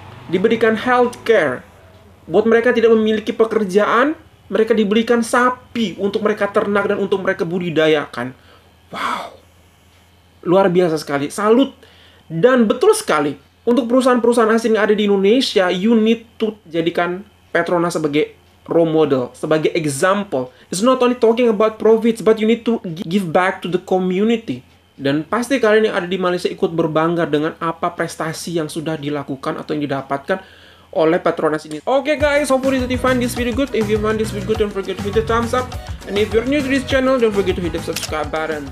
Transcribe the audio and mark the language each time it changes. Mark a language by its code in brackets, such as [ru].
[id] Diberikan health care. Buat mereka tidak memiliki pekerjaan, mereka diberikan sapi untuk mereka ternak dan untuk mereka budidayakan. Wow. Luar biasa sekali. Salut. Dan betul sekali. Untuk perusahaan-perusahaan asing yang ada di Indonesia, [en] you need to [id] jadikan Petronas sebagai role model, sebagai example. [en] It's not only talking about profits, but you need to give back to the community. [id] Dan pasti kalian yang ada di Malaysia ikut berbangga dengan apa prestasi yang sudah dilakukan atau yang didapatkan oleh Petronas ini. [en] Okay guys, hopefully that you find this video good. If you find this video good, don't forget to hit the thumbs up. And if you're new to this channel, don't forget to hit the subscribe button.